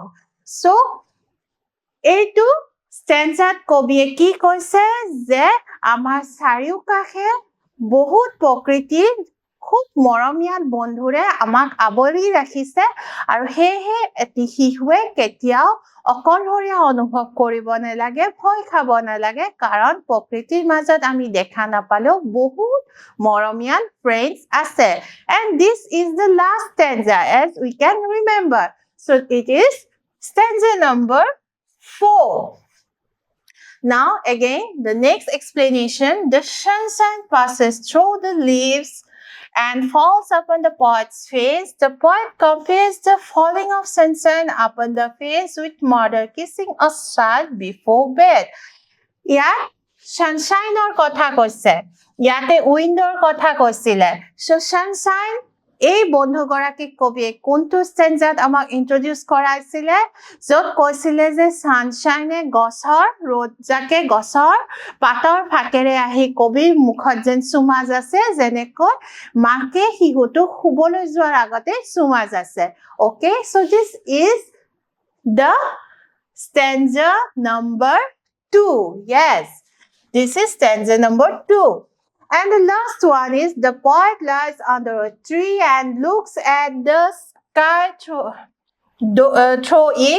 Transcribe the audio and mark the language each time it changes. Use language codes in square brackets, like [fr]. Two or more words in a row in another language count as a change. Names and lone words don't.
[en] So, [as] এইটো stanza কবিয়ে কি কৈছে যে আমাৰ চাৰিওকাষে বহুত প্ৰকৃতিৰ খুব মৰমীয়াল বন্ধুৰে আমাক আৱৰি ৰাখিছে আৰু হেহে এটি শিশুৱে কেতিয়াও অকলশৰীয়া অনুভৱ কৰিব নালাগে ভয় খাব নালাগে কাৰণ প্ৰকৃতিৰ মাজত আমি দেখা নাপালেও বহুত মৰমীয়াল ফ্ৰেণ্ডছ আছে [en] and this is the last stanza as we can remember. So it is stanza number 4. Now again the next explanation. The sunshine passes through the leaves and falls upon the poet's face. The poet compares the falling of sunshine upon the face with mother kissing a child before bed. [as] ইয়াত sunshine-or কথা কৈছে ইয়াতে wind-or কথা কৈছিলে. [en] So sunshine [as] এই বন্ধুগৰাকীক কবিয়ে কোনটো ষ্টেঞ্জাত আমাক ইন্ট্ৰোডিউস কৰাইছিলে য'ত কৈছিলে যে সানশাইনে গছৰ ৰ'দজাকে গছৰ পাতৰ ফাকেৰে আহি কবিৰ মুখত যেন চুমা যাছে যেনেকৈ মাকে শিশুটো শুবলৈ যোৱাৰ আগতে চুমা যাছে. [en] Okay, so this is the stanza number 2. Yes, this is stanza number 2. And the last one is the poet lies under a tree and looks at the sky through it.